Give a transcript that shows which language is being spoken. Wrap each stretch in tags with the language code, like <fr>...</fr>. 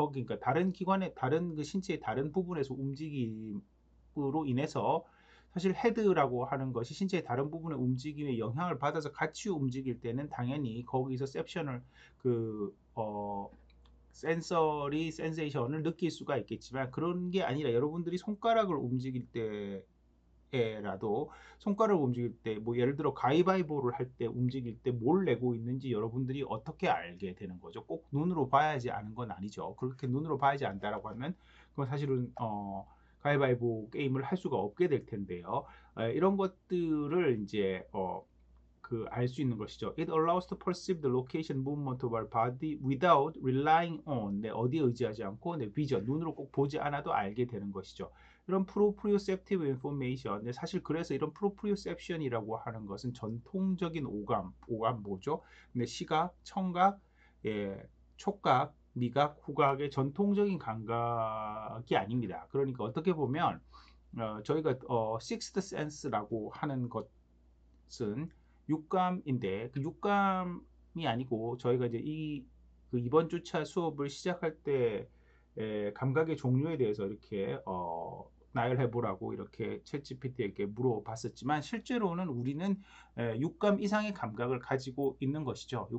<ko>그러니까 다른 기관의 다른 그 신체의 다른 부분에서 움직임으로 인해서 사실 헤드라고 하는 것이 신체의 다른 부분의 움직임에 영향을 받아서 같이 움직일 때는 당연히 거기서 셉션을 그 센서리 센세이션을 느낄 수가 있겠지만 그런 게 아니라 여러분들이 손가락을 움직일 때 라도 손가락을 움직일 때 뭐 예를 들어 가위바위보를 할 때 움직일 때 뭘 내고 있는지 여러분들이 어떻게 알게 되는 거죠? 꼭 눈으로 봐야지 아는 건 아니죠. 그렇게 눈으로 봐야지 안다라고 하면 그건 사실은 가위바위보 게임을 할 수가 없게 될 텐데요. 이런 것들을 이제 그 알 수 있는 것이죠.</ko> <en>It allows to perceive the location movement of our body without relying on</en> <ko>어디에 의지하지 않고</ko> <en>vision</en> <ko>눈으로 꼭 보지 않아도 알게 되는 것이죠. 이런 proprioceptive information 사실 그래서 이런 proprioception이라고 하는 것은 전통적인 오감 뭐죠? 근데 시각, 청각, 촉각, 미각, 후각의 전통적인 감각이 아닙니다. 그러니까 어떻게 보면 저희가 sixth sense라고 하는 것은 육감인데 그 육감이 아니고 저희가 이제 그 이번 주차 수업을 시작할 때 감각의 종류에 대해서 이렇게 나열해보라고 이렇게 챗GPT에게 물어봤었지만 실제로는 우리는 육감 이상의 감각을 가지고 있는 것이죠.</ko>